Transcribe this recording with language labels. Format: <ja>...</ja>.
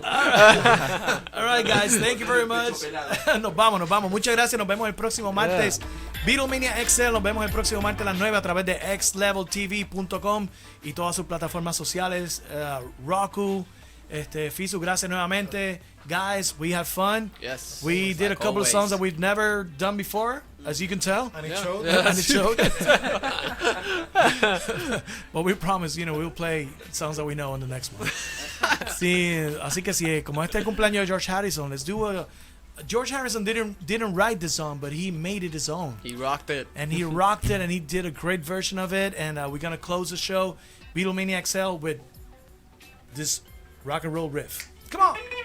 <en>All right, guys. Thank you very much.</en> <es>Nos vamos. Muchas gracias. Nos vemos el próximo martes. Beatlemania XL. Nos vemos el próximo martes a las 9 a través de XLevelTV.com y todas sus plataformas sociales. ROKU. Fisu, gracias nuevamente.</es> <en>Guys, we had fun. Yes. We did a couple always. of songs that we've never done before, as you can tell. And it showed. And it showed. But we promise, we'll play songs that we know in the next one.</en> <es>Sí, así que sí, como este es el cumpleaños de George Harrison,</es> <en>let's do a. George Harrison didn't write the song, but he made it his own, He rocked it. and he rocked it, and he did a great version of it. And we're gonna close the show, Beatlemania XL, with this rock and roll riff. Come on.</en>